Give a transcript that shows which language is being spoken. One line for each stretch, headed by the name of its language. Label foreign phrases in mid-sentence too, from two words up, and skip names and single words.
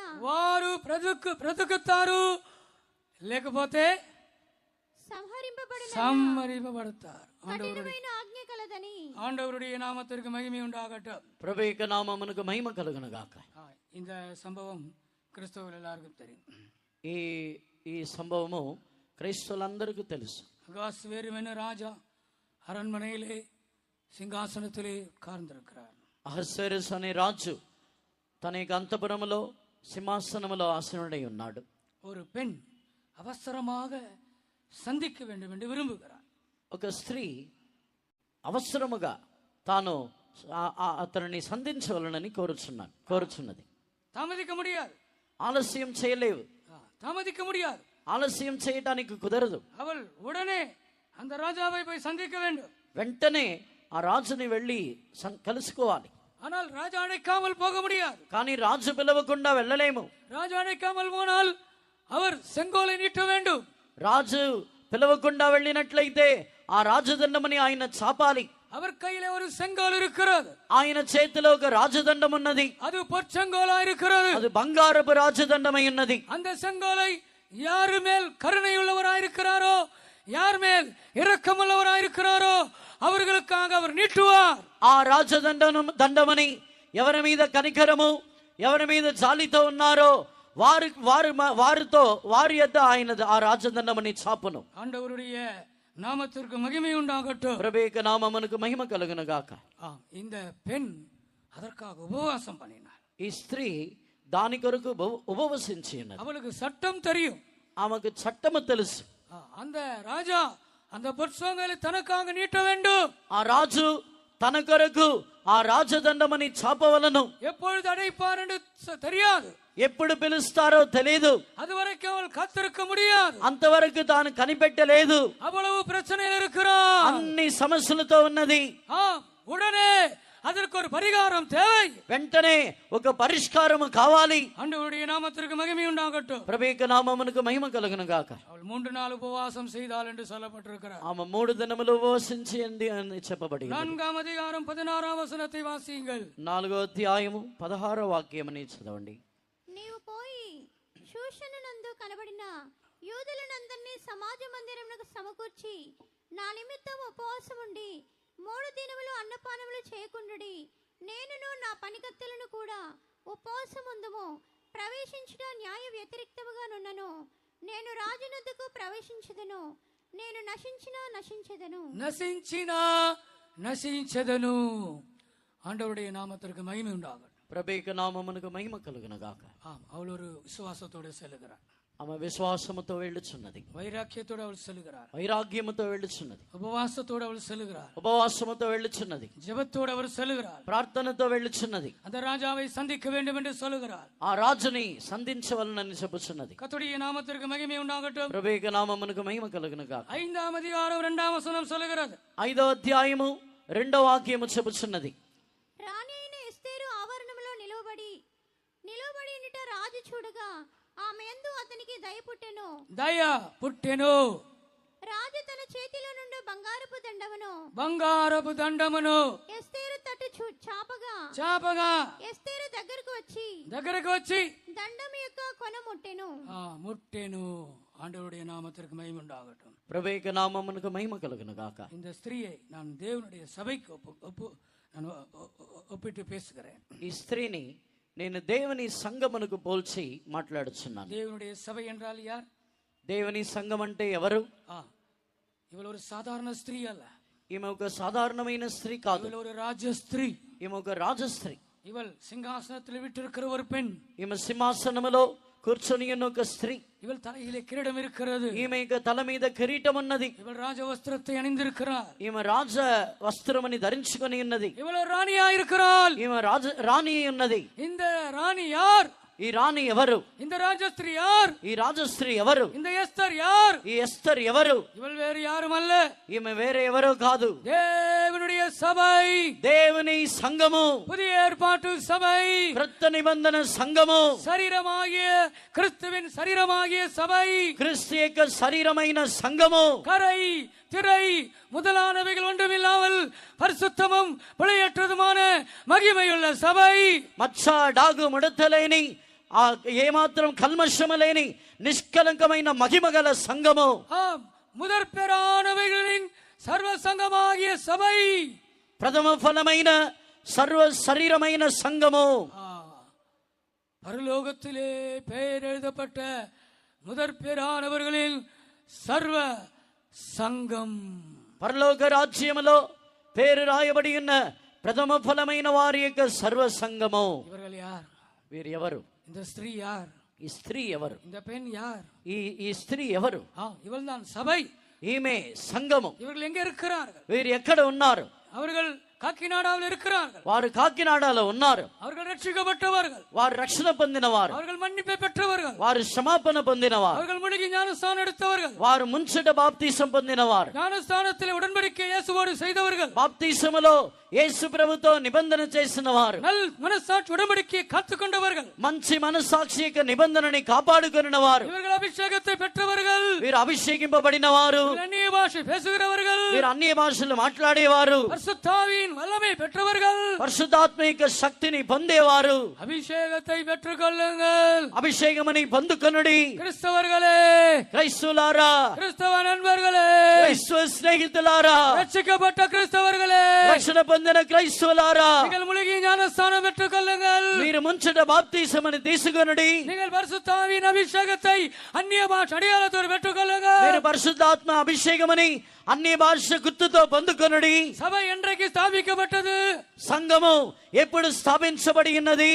Telugu: వారు బ్రతుకుతారు, లేకపోతే సంహరింపబడతారు. ఆజ్ఞ కలదని.
Tamil: ஆண்டவருடைய நாமத்திற்கு மகிமை உண்டாகட்டும்.
Telugu: ప్రభు యొక్క నామమునకు మహిమ కలుగును గాక.
Tamil: இந்த சம்பவம் கிறிஸ்தவர்கள் எல்லாருக்கும் தெரியும்.
Telugu: ఈ సంభవము క్రైస్తవులందరికీ తెలుసు.
Tamil: அகாஸ்வேருவென ராஜா அரண்மனையிலே సింహాసనத்திலே உட்கார்ந்திருக்கிறார்.
Telugu: అహస్వేరోస్ అనే రాజు తన యొక్క అంతఃపురములో సింహాసనములో ఆసీనుడై ఉన్నాడు.
Tamil: ஒரு பெண் அவசரமாக சந்திக்க வேண்டும் என்று விரும்புகிறார்.
Telugu: ఒక స్త్రీ అవసరముగా తాను అతనిని సంధించవలనని కోరుచున్నది.
Tamil: தாமதிக்க முடியாது,
Telugu: ఆలస్యం చేయలేవు,
Tamil: தாமதிக்க முடியாது,
Telugu: ఆలస్యం చేయడానికి కుదరదు.
Tamil: அவள் உடனே அந்த ராஜாவை போய் சந்திக்க வேண்டும்.
Telugu: వెంటనే ఆ రాజుని వెళ్ళి కలుసుకోవాలి.
Tamil: ஆனால் ராஜா அழைக்காமல் போக முடியாது.
Telugu: కానీ రాజు పిలవకుండా వెళ్ళలేము.
Tamil: ராஜா அழைக்காமல் போனால் அவர் செங்கோலை நீட்ட வேண்டும்.
Telugu: రాజు పిలవకుండా వెళ్ళినట్లయితే ఆ రాజదండమని ఆయన చాపాలి.
Tamil: அவர் கையிலே ஒரு செங்கோல் இருக்கிறது.
Telugu: ఆయన చేతిలో ఒక రాజదండం ఉన్నది.
Tamil: அது பொற்செங்கோலா இருக்கிறது.
Telugu: అది బంగారపు రాజదండమై ఉన్నది.
Tamil: அந்த செங்கோலை யார் மேல் கருணை உள்ளவராயிருக்கிறாரோ, யார் மேல் இரக்கமுள்ளவராயிருக்கிறாரோ அவர்களுக்காக அவர் நீட்டுவார்.
Telugu: ఆ రాజదండమని ఎవరి మీద కనికరము, ఎవరి మీద జాలితో ఉన్నారో వారితో వారి యొద్ద ఆయన ఆ రాజదండమని చాపును.
Tamil: ஆண்டவருடைய நாமத்திற்கு மகிமை உண்டாகட்டும்.
Telugu: ప్రభువు యొక్క నామమునకు మహిమ కలుగును గాక.
Tamil: இந்த பெண் அதற்காக உபவாசம் பண்ணினார்.
Telugu: ఈ స్త్రీ దాని కొరకు ఉపవసించి ఉన్నది.
Tamil: அவளுக்கு சட்டம் தெரியும்,
Telugu: ఆమెకు చట్టము తెలుసు.
Tamil: அந்த ராஜா அந்த பொற்செங்கோலை தனக்காக நீட்ட வேண்டும்.
Telugu: ఆ రాజు తన కొరకు ఆ రాజదండమని చాపవలను.
Tamil: எப்பொழுது அடைப்பார் என்று தெரியாது,
Telugu: ఎప్పుడు పిలుస్తారో తెలియదు.
Tamil: அதுவரைக்கும் அவள் காத்திருக்க முடியாது.
Telugu: అంతవరకు తాను కనిపెట్టలేదు.
Tamil: அவ்வளவு பிரச்சனையில் இருக்கிறார்,
Telugu: అన్ని సమస్యలతో ఉన్నది.
Tamil: உடனே அதற்கு ஒரு பரிகாரம் தேவை.
Telugu: వెంటనే ఒక పరిష్కారం కావాలి.
Tamil: ஆண்டவருடைய நாமத்திற்கு மகிமை உண்டாகட்டும்.
Telugu: ప్రభువు యొక్క నామమునకు మహిమ కలుగును గాక.
Tamil: அவள் 3 நாள் உபவாசம் செய்தாள் என்று சொல்லப்பட்டிருக்கிறார்.
Telugu: ఆమె 3 దినములు ఉపవసించి అని చెప్పబడింది.
Tamil: 4வ அதிகாரம் 16வ வசனத்தை வாசியுங்கள்.
Telugu: 4వ అధ్యాయము 16వ వాక్యమని చదవండి. నీవు పోయి షూషనునందు కనబడిన యూదులనందరినీ సమాజ మందిరమునకు సమకూర్చి నా నిమిత్తం ఉపవాసం ఉండి 3 దినములు అన్నపానములు చేయకుండుడి. నేనును నా పనికత్తెలను కూడా ఉపవాసముందుము. ప్రవేశించుట న్యాయ వ్యతిరేక్తముగా నున్నను. నేను రాజునొద్దకు ప్రవేశించదను. నేను நசிஞ்சதனு.
Tamil: ஆண்டவருடைய நாமத்திற்கு மகிமை உண்டாகட்டும்.
Telugu: ప్రభువు యొక్క నామమునకు మహిమ కలుగును గాక.
Tamil: அவள் ஒரு விசுவாசத்தோடு செல்லுகிறார்.
Telugu: ఆమె విశ్వాసముతో వెళ్ళుచున్నది.
Tamil: వైరాగ్యతోడు அவள் செல்லுகிறார்.
Telugu: వైరాగ్యముతో వెళ్ళుచున్నది.
Tamil: ఉపవాసத்தோடு அவள் செல்லுகிறார்.
Telugu: ఉపవాసముతో వెళ్ళుచున్నది.
Tamil: ஜெபத்தோடு அவள் செல்லுகிறார்.
Telugu: ప్రార్థనతో వెళ్ళుచున్నది.
Tamil: அந்த ராஜாவை சந்திக்க வேண்டும் என்று சொல்லுகிறார்.
Telugu: ఆ రాజుని సంధించవలనని చెప్పుచున్నది.
Tamil: கர்த்தருடைய நாமத்திற்கு மகிமை உண்டாகட்டும்.
Telugu: ప్రభువు యొక్క నామమునకు మహిమ కలుగును గాక.
Tamil: 5వ அதிகாரம் 2వ వచనం சொல்லுகிறது.
Telugu: 5వ అధ్యాయము 2వ వాక్యము చెప్పుచున్నది. రాణి అయిన ఎస్తేరు ఆవరణములో నిలవబడి ఉండుట రాజు చూడగా ఆమె యందు అతనికి దయ పుట్టెను. రాజు తన చేతిలో నుండి బంగారపు దండమును ఎస్తేరు తట్టు చాపగా ఎస్తేరు దగ్గరకు వచ్చి దండము యొక్క కొన ముట్టెను.
Tamil: ஆண்டவருடைய நாமத்திற்கு மகிமை உண்டாகட்டும்.
Telugu: ప్రభువు యొక్క నామమునకు మహిమ కలుగును గాక.
Tamil: இந்த ஸ்திரீயை நான் தேவனுடைய சபைக்கு ஒப்பிட்டு பேசுகிறேன்.
Telugu: ఈ స్త్రీని నేను దేవుని సంఘమునకు పోల్చి మాట్లాడుచున్నాను.
Tamil: தேவனுடைய சபை என்றால் யார்?
Telugu: దేవుని సంఘం అంటే ఎవరు?
Tamil: இவள் ஒரு சாதாரண ஸ்திரீ அல்ல.
Telugu: ఈమె ఒక సాధారణమైన స్త్రీ కాదు.
Tamil: இவள் ஒரு ராஜஸ்திரீ.
Telugu: ఈమె ఒక రాజస్త్రీ.
Tamil: இவள் சிங்காசனத்தில் விட்டிருக்கிற ஒரு பெண்.
Telugu: ఈమె సింహాసనములో కూర్చొని ఉన్న ఒక స్త్రీ.
Tamil: இவள் தலையிலே கிரீடம் இருக்கிறது.
Telugu: ఈమె తల మీద కిరీటం ఉన్నది.
Tamil: இவள் ராஜ வஸ்திரத்தை அணிந்திருக்கிறார்.
Telugu: ఈమె రాజ వస్త్రమని ధరించుకొని ఉన్నది.
Tamil: இவள் ராணியா இருக்கிறாள்.
Telugu: ఈమె రాణి ఉన్నది.
Tamil: இந்த ராணி யார்?
Telugu: ఈ రాణి ఎవరు?
Tamil: இந்த ராஜஸ்திரீ யார்?
Telugu: ఈ రాజస్త్రీ ఎవరు?
Tamil: இந்த எஸ்தர் யார்?
Telugu: ఈ ఎస్తర్ ఎవరు?
Tamil: இவள் வேறு யாரும் அல்ல.
Telugu: ఈమె వేరే ఎవరో కాదు.
Tamil: தேவனுடைய சபை,
Telugu: దేవుని సంఘము,
Tamil: புதிய ஏற்பாட்டு சபை,
Telugu: క్రొత్త నిబంధన సంఘము,
Tamil: శరీరமாகிய கிறிஸ்துவின் శరీరமாகிய சபை,
Telugu: క్రీస్తు యొక్క శరీరమైన సంఘము,
Tamil: கரை திரை முதலானவைகள் ஒன்றுமில்லாமல் பரிசுத்தமும் பிழையற்றதுமான மகிமையுள்ள சபை,
Telugu: మచ్చ డాగు ముడతలేని ఏమాత్రం కల్మషము లేని నిష్కలంకమైన మహిమగల సంఘము,
Tamil: முதற் பெறானவைகளின் சர்வ சங்கமாகிய சபை,
Telugu: ప్రథమ ఫలమైన సర్వ శరీరమైన సంఘము,
Tamil: பரலோகத்திலே பெயர் எழுதப்பட்ட முதற் பெறானவர்களின் சர்வ సంఘం.
Telugu: పరలోక రాజ్యములో పేరు రాయబడి ఉన్న ప్రథమ ఫలమైన వారి యొక్క సర్వ సంఘము.
Tamil: ఇవர்கள் யார்?
Telugu: వీరు ఎవరు?
Tamil: இந்த ஸ்திரீ யார்?
Telugu: ఈ స్త్రీ ఎవరు?
Tamil: இந்த பெண் யார்?
Telugu: ఈ స్త్రీ ఎవరు?
Tamil: இவள் தான் சபை.
Telugu: ఈమె సంఘము.
Tamil: இவர்கள் எங்கே இருக்கிறார்கள்?
Telugu: వీరు ఎక్కడ ఉన్నారు?
Tamil: அவர்கள் காக்கிநாடாவில் இருக்கிறார்கள்.
Telugu: వారు కాకినాడలో ఉన్నారు.
Tamil: அவர்கள் ரட்சிக்கப்பட்டவர்கள்.
Telugu: వారు రక్షణ పొందినవారు.
Tamil: அவர்கள் మన్నిపை பெற்றவர்கள்.
Telugu: వారు క్షమాపణ పొందినవారు.
Tamil: அவர்கள் మునిగి ஞானஸ்நானம் எடுத்தவர்கள்.
Telugu: వారు ముంచట బాప్తీసం పొందినవారు.
Tamil: ஞானஸ்நானத்திலே உடன்படிக்கை இயேசுவோடு செய்தவர்கள்.
Telugu: బాప్తీసములో యేసు ప్రభుతో నిబంధన చేసిన వారు,
Tamil: நல் மனசாட்சி உடன்படிக்கையை காத்துக்கொண்டவர்கள்,
Telugu: మంచి మనస్సాక్షి యొక్క నిబంధనని కాపాడుకొనిన వారు,
Tamil: இவர்கள் அபிஷேகத்தை பெற்றவர்கள்,
Telugu: వీరు అభిషేకింపబడిన వారు,
Tamil: இவர்கள் அந்நிய பாஷை பேசுகிறவர்கள்,
Telugu: వీరు అన్య భాషలు మాట్లాడేవారు,
Tamil: பரிசுத்தாவியின் வல்லமை பெற்றவர்கள்,
Telugu: పరిశుద్ధాత్మ యొక్క శక్తిని పొందేవారు.
Tamil: அபிஷேகத்தை பெற்றுக்கொள்ளுங்கள்.
Telugu: అభిషేకమని పొందుకొనుడి.
Tamil: கிறிஸ்தவர்களே,
Telugu: క్రైస్తవులారా,
Tamil: கிறிஸ்தவ நண்பர்களே,
Telugu: క్రైస్తవ స్నేహితులారా,
Tamil: ரட்சிக்கப்பட்ட கிறிஸ்தவர்களே,
Telugu: రక్షణ పొందిన క్రైస్తవులారా,
Tamil: நீங்கள் முழுகி ஞானஸ்தானம் பெற்றுக் கொள்ளுங்கள்.
Telugu: మీరు ముంచట బాప్తిసమని తీసుకొనుడి.
Tamil: நீங்கள் பரிசுத்தாவின் அபிஷேகத்தை அந்நிய பாஷை அடையாளத்தோடு பெற்றுக் கொள்ளுங்கள்.
Telugu: మీరు పరిశుద్ధాత్మ అభిషేకమని అన్ని భాష గుర్తుతో పొందుకొనుడి.
Tamil: சபை என்றைக்கு ஸ்தாபிக்கப்பட்டது?
Telugu: సంఘము ఎప్పుడు స్థాపించబడి ఉన్నది?